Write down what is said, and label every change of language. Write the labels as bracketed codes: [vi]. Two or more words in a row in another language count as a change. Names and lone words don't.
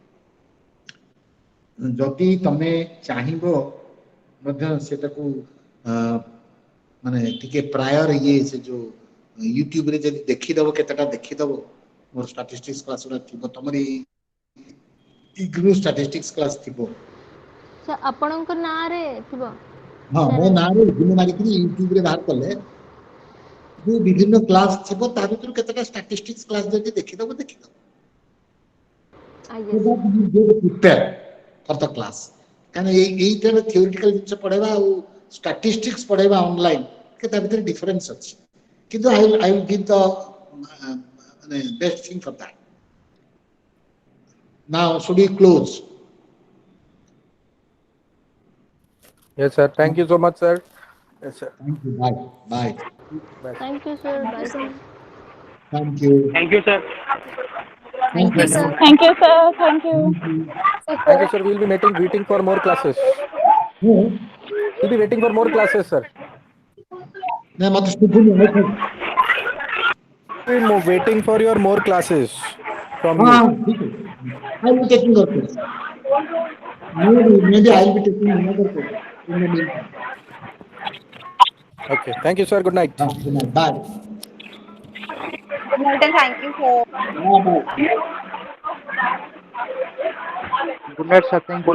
[or] ଯଦି ତମେ ଚାହିଁବ ମଧ୍ୟ ସେଟାକୁ ମାନେ ଟିକେ ପ୍ରାୟର ଇଏ ସେ ଯୋଉ ୟୁଟ୍ୟୁବରେ ଯଦି ଦେଖିଦବ, କେତେଟା ଦେଖିଦବ ମୋର [en] statistics class [or] ଗୁଡ଼ା ଥିବ, ତମର ଇଗ୍ନୋ [en] statistics class [or] ଥିବ। ସେ ଆପଣଙ୍କ ନାଁରେ ଥିବ? ହଁ, ନା ମୋ ନାଇଁ? ନାଁରେ ଇଗ୍ନୋ ମାରିକିରି ୟୁଟ୍ୟୁବରେ ବାହାର କଲେ ଯୋଉ ବିଭିନ୍ନ କ୍ଲାସ ଥିବ ତା ଭିତରୁ କେତେଟା [en] statistics class [or] ଯଦି ଦେଖିଦବ ଦେଖିଦବ। ଆଜ୍ଞା [en] So ସାର୍। that you get prepared for the class। [or] କାରଣ ଏଇଟାରେ ଥିଓରିଟିକାଲ ଜିନିଷ ପଢେଇବା ଆଉ ଷ୍ଟାଟିଷ୍ଟିକ୍ସ ପଢେଇବା ଅନଲାଇନ ତା ଭିତରେ ଡିଫରେନ୍ସ ଅଛି, କିନ୍ତୁ [en] I will give the [or] ମାନେ [en] best thing for that। Now should we close? Yes, sir. Thank you so much, sir. Yes, sir. Thank you. Bye. Bye. Bye, sir. Thank you, sir. Thank you, Bye, sir. sir. Thank you. Thank you, sir. Thank Thank you, you. sir. Thank you, sir. Thank you. Thank you. Thank you, sir. We'll be waiting for more classes. We'll be waiting for more classes, sir. [or] ନା ମତେ ଶୁଭୁନି ଆଉ ଥରେ। [en] We'll be waiting for your more classes from [or] ହଁ [en] you. [or] ଠିକ ଅଛି। [en] I will be taking your course। Maybe I will be taking another course in the meantime। Okay. Thank you, sir. Good night. Good night. Bye. Good night and thank you, sir. Bye. Good night, sir. Thank you.